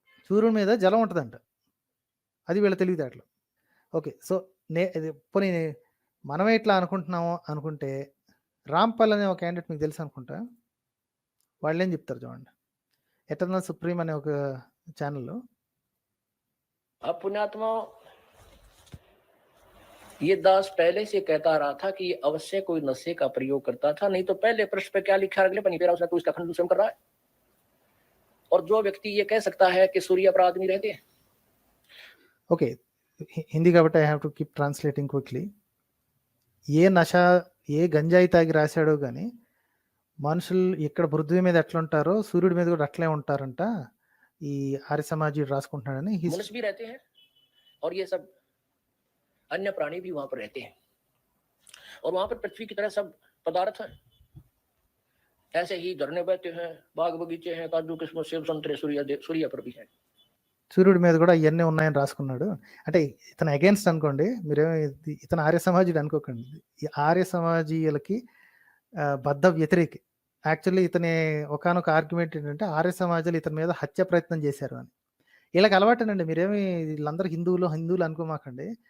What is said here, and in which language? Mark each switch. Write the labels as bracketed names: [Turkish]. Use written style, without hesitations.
[Telugu] సూర్యుడి మీద జలం ఉంటుందంట, అది వీళ్ళ తెలివితేటలు. ఓకే, సో పోనీ మనమే ఇట్లా అనుకుంటున్నాము అనుకుంటే, రాంపాల్ అనే ఒక క్యాండిడేట్ మీకు తెలుసు అనుకుంటా. వాళ్ళు ఏం చెప్తారు చూడండి, ఎటర్నల్ సుప్రీం అనే ఒక ఛానల్లో. [Hindi] पुण्यात्मा, ये दास पहले से कहता रहा था कि ये अवश्य कोई नशे का प्रयोग करता था, नहीं तो पहले पृष्ठ पे क्या लिखा अगले पन्ने पे उसने तो इसका खंडन स्वयं कर रहा है। और जो व्यक्ति ये कह सकता है कि सूर्य पर आदमी रहते हैं। [Telugu] ఓకే, హిందీ కాబట్టి [English] I have to keep translating quickly. [Telugu] ఏ నష, ఏ గంజాయి తాగి రాశాడో కానీ మనుషులు ఇక్కడ పృథ్వీ మీద ఎట్లా ఉంటారో సూర్యుడి మీద కూడా అట్లే ఉంటారంట ఈ ఆర్య సమాజీ రాసుకుంటున్నాడని. [Hindi] मनुष्य भी रहते हैं और ये सब अन्य प्राणी भी वहां पर रहते हैं, और वहां पर पृथ्वी की तरह सब पदार्थ हैं। ऐसे ही झरने बहते हैं, बाग बगीचे हैं, काजू किस्मत सेब संतरे सूर्य पर भी है। [Telugu] సూర్యుడి మీద కూడా ఇవన్నీ ఉన్నాయని రాసుకున్నాడు. అంటే ఇతను అగేన్స్ట్ అనుకోండి, మీరేమో ఇతను ఆర్య సమాజీయుడు అనుకోకండి. ఈ ఆర్య సమాజీయులకి బద్ధ వ్యతిరేకి. యాక్చువల్లీ ఇతని ఒకానొక ఆర్గ్యుమెంట్ ఏంటంటే ఆర్య సమాజాలు ఇతని మీద హత్య ప్రయత్నం చేశారు అని. వీళ్ళకి అలవాటేనండి. మీరేమి వీళ్ళందరూ హిందువులు అనుకోమాకండి.